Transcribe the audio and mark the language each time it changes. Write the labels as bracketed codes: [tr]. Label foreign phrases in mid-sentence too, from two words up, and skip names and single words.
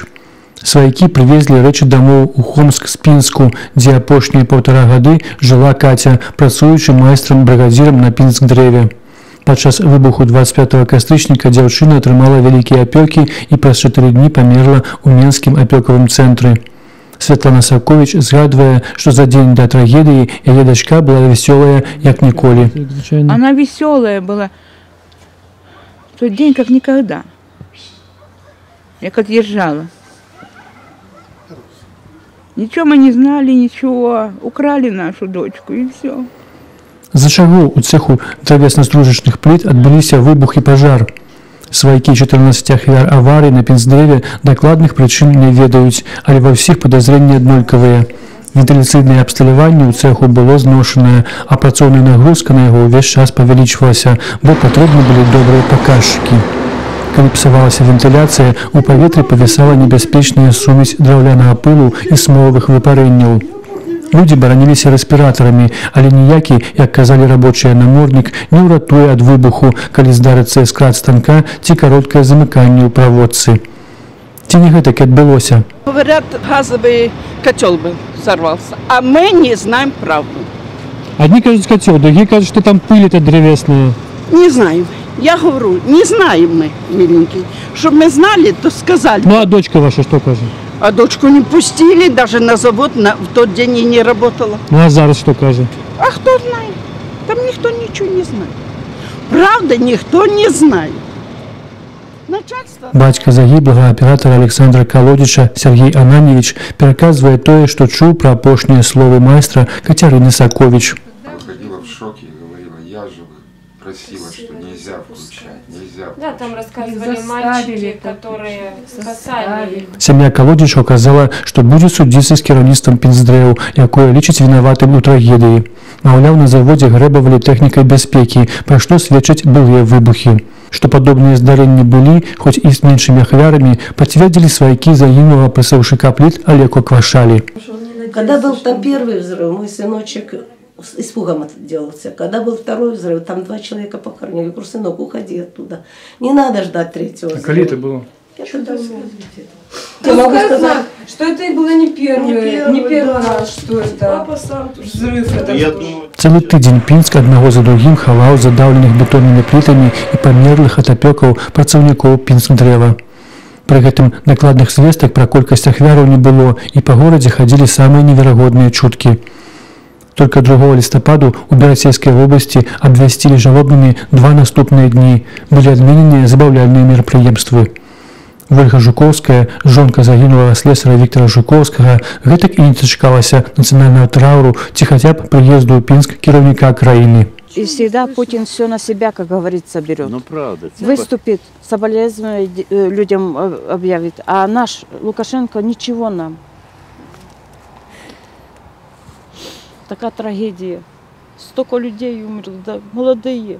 [be] Сваякі прывезлі рэчы дамоў у Хомск-Спінску, дзе апошнія 1,5 гады жыла Каця, працуючы майстрам-брыгадзірам на Пінск-дрэве. Падчас выбуху 25 кастрычніка дзяўчына атрымала вялікія апёкі і праз 4 дні памерла ў Менскім апёкавым цэнтры. Святлана Саковіч згадвае, што за дзень да трагедыі яе дачка была весёлая, як ніколі. [ru] Она веселая была. В тот день как никогда. Я как отъезжала. Ничего мы не знали, ничего. Украли нашу дочку и все. [be] З-за чаго ў цэху дравесна-стружачных пліт адбыліся выбух і пажар. Сваякі 14 ахвяр аварыі на Пінск-дрэве дакладных прычын не ведаюць, але ва ўсіх падазрэнні аднолькавыя. Вентыляцыйнае абсталяванне ў цэху было зношанае, а працоўная нагрузка на яго ўвесь час павялічвалася, бо патрэбны былі добрыя паказчыкі. Калі псавалася вентыляцыя, у паветры павісала небяспечная сумесь драўлянага пылу і смолавых выпарэнняў. Людзі бараніліся рэспіратарамі, але ніякі, як казалі рабочыя, наморднік не ўратуе ад выбуху, калі здарыцца скрат станка ці кароткае замыканне ў праводцы. Ці не гэтак адбылося? [ru] Говорят, газовый котел бы взорвался, а мы не знаем правду. Одни кажут котел, другие кажут, что там пыль эта древесная. Не знаем. Я говорю, не знаем мы, миленький. Чтобы мы знали, то сказали. Ну а дочка ваша что кажет? А дочку не пустили, даже на завод в тот день и не работала. Ну а зараз что кажет? А кто знает? Там никто ничего не знает. Правда, никто не знает. [be] Бацька загіблага аператара Александра Колодича Сергей Ананьевич пераказвае тое, што чуў пра апошнія словы майстра Кацярыны Саковіч. [ru] Выходила в шоке и говорила, я же просила, что нельзя включать, нельзя включать. Да, там рассказывали мальчики, которые спасали. [be] Сям'я Колодича казала, што будзе судзіцца з кіраўніцтвам Пінск-дрэў, якое лічыць вінаватым у трагедыі. Маўляў, на заводзе грэбавалі тэхнікай бяспекі, пра што сведчаць былыя выбухі. Што падобныя здарэнні былі, хоць і з меншымі ахвярамі, пацвердзілі сваякі загінулага пасаўшчыка пліт Олегу Квашалі. [ru] Когда был там первый взрыв, мой сыночек с испугом отделался. Когда был второй взрыв, там 2 человека похоронили. Я говорю, сынок, уходи оттуда. Не надо ждать третьего взрыва. А коли это было? Я могу сказать, что это было не первый раз, что это взрыв. [be] Цэлы тыдзень Пінск аднаго за другім хаваў задаўленых бетоннымі плітамі і памерлых ад апёкаў працаўнікоў Пінск-дрэва. Пры гэтым дакладных звестак пра колькасць ахвяраў не было, і па горадзе хадзілі самыя неверагодныя чуткі. Только 2 лістападу у Берасцейскай вобласці абвясцілі жалобнымі 2 наступныя дні. Былі адмененыя забаўляльныя мерапрыемствы. Вольга Жуковская, жонка загінулага слесара Віктора Жуковскага, гэтак і не дачакалася нацыянальнага траўру ці хаця б прыезду ў Пінск кіраўніка краіны. [ru] И всегда Путин все на себя, как говорится, берет. Ну, правда. Выступит, соболезнования людям объявит, а наш Лукашенко ничего нам. Такая трагедия. Столько людей умерло, да, молодые.